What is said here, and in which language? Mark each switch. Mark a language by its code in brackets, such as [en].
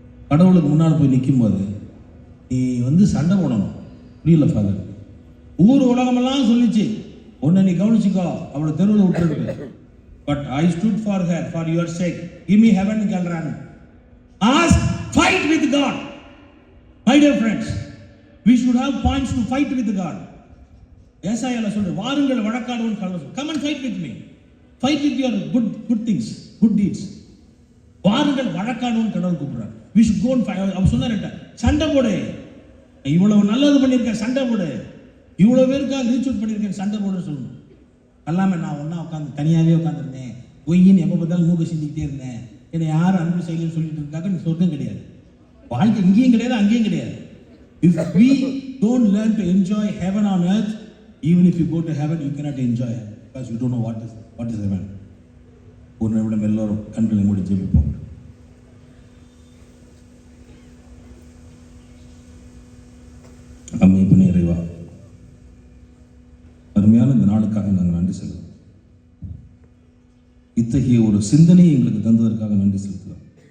[ta] கடவுளுக்கு முன்னால் போய் நிற்கும்போது நீ வந்து சண்டை போடணும். புரியல ஃபாதர், ஊர் உலகமெல்லாம் சொல்லிச்சு, ஒன்றை நீ கவனிச்சுக்கோ, அவளை தெருவில் விட்டுருக்கு. [en] But I stood for her, for your sake, give me heaven கேள்றாங்க. Ask, fight with God. My dear friends, we should have points to fight with God. [ta] ஏசாயால சொல்ற, வாருங்கள் வழக்காடுவோம் கடவுள், [en] come and fight with me, fight with your good things, good deeds. [ta] வாருங்கள் வழக்காடுவோம் கடவுள் கூப்பிடுறார். [en] we should go and fight. [ta] அவர் சொன்னார்ட்ட, சண்டை போடு, இவ்வளவு நல்லது பண்ணியிருக்கேன் சண்டை போடு, இவ்வளவு பேருக்காக ரீச் அவுட் பண்ணியிருக்கேன் சண்டை போடுன்னு சொல்லணும். அல்லாமல் நான் ஒன்றா உட்காந்து தனியாகவே உட்காந்துருந்தேன், பொய்யின்னு எப்போ பார்த்தாலும் மூக்க சிந்திக்கிட்டே இருந்தேன், என்னை யாரும் அன்பு செய்யலன்னு சொல்லிட்டு இருக்காங்க, நீ சொர்க்கம் கிடையாது. வாழ்க்கை இங்கேயும் கிடையாது, அங்கேயும் கிடையாது. [en] If we don't learn to enjoy heaven on earth, even if you go to heaven, you cannot enjoy it because you don't know what is heaven. [ta] ஒரு நிமிடம் எல்லோரும் கண்களை மூடி ஜெபிப்போம். அமைப்பு நிறைவா அருமையான இந்த நாளுக்காக நாங்கள் நன்றி செலுத்துகிறோம். இத்தகைய ஒரு சிந்தனையை எங்களுக்கு தந்ததற்காக நன்றி செலுத்துகிறோம்.